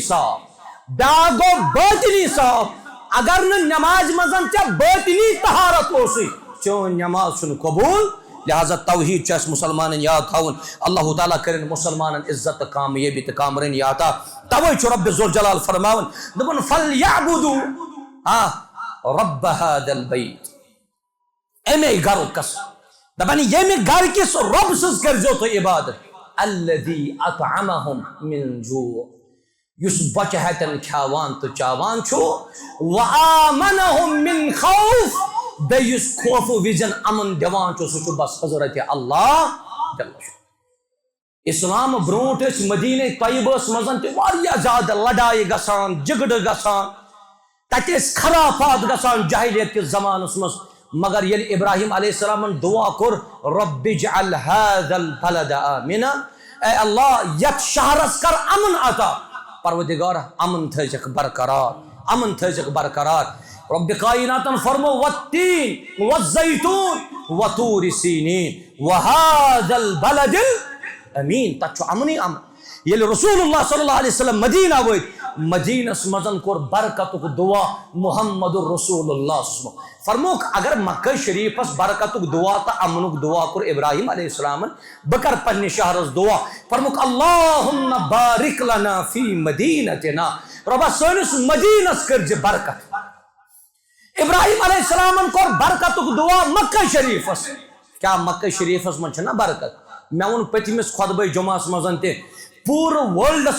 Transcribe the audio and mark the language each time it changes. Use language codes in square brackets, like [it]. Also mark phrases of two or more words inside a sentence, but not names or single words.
[ks] صاف بیاکھ گوٚو باطنی صاف اگر نہٕ نٮ۪مازِ منٛز ژےٚ باطنی طہارت اوسُے چٲنۍ نٮ۪ماز چھُنہٕ قبوٗل لہذا توحید چھُ اَسہِ مُسلمانن یاد تھاوُن اللہ تعالیٰ کٔرِنۍ مُسلمانن عزت تہٕ کامیٲبی تہٕ کامرٲنی عطا توے چھُ رۄبِ ذوالجلال فرماوان دپان [ar] فَلْيَعْبُدُوا رَبَّ هَذَا الْبَيْتِ [ks] اَمے گرُک قسم دپان ییٚمہِ گرٕ کِس رۄب سٕنٛز کٔرۍزیو تُہۍ عبادت [ar] الذی اطعمہم من جوع [ks] یُس بۄچہِ ہتٮ۪ن کھیاوان تہٕ چاوان چھُ [ar] وآمنہم من خوف [ks] بیٚیہِ یُس خوفہٕ وِزٮ۪ن امن دِوان چھُ سُہ چھُ بس حضرت اللہ اسلام برونٛٹھ ٲسۍ مدیٖنہ طیبہس منٛز تہِ واریاہ زیادٕ لڑایہِ گژھان جگڑٕ گژھان تتہِ ٲسۍ خرافات گژھان جاہلیت کِس زمانس منٛز مگر ییٚلہِ ابراہیم علیہ السلامن دعا کوٚر [ar] رب اجعل هذا البلد آمنا [ks] اے اللہ یتھ شہرس کر امن عطا پروردگار امن تھٲیزکھ برقرار امن تھٲیزکھ برقرار رب کائناتن فرمو [ar] والتین والزیتون وطور سینین وهذا البلد الامین [ks] تتھ چھُ امنٕے امن ییٚلہِ رسول اللہ [ar] صلی اللہ علیہ وسلم [ks] مدینہ وٲتۍ مدینس منٛز کوٚر برکتُک دعا محمد رسول اللہ فرموک اگر مکہ شریفس برکتُک دعا تہٕ امنُک دعا کوٚر ابراہیم علیہ السلامن بہٕ کرٕ پننہِ شہرس دعا فرموک [ar] اللہُمَّ بارک لنا فی مدینتنا [ks] رۄبا سٲنِس مدینس کٔرزِ برکت ابراہیم علیہ السلامن کوٚر برکتُک دعا مکہ شریفس کیاہ مکہ شریفس منٛز چھنہ برکت مےٚ ووٚن پٔتمِس خۄطبے جُمعس منٛز تہِ پوٗرٕ وٲلڈس